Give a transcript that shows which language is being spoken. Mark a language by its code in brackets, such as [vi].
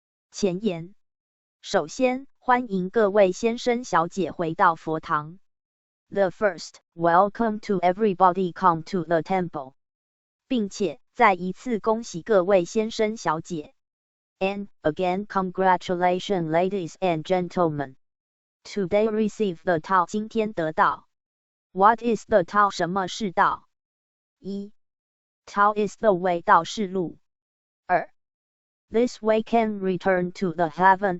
[zh] 前言：首先，欢迎各位先生小姐回到佛堂。 [en] The first, welcome to everybody come to the temple. [zh] 并且再一次恭喜各位先生小姐。 [en] And again, congratulations, ladies and gentlemen. Today receive the Tao. [zh] 今天得到。 [en] What is the Tao? [zh] 什么是道？ [en] 一 Tao is the way. [zh] 道是路。 [en] 二 This way can return to the heaven.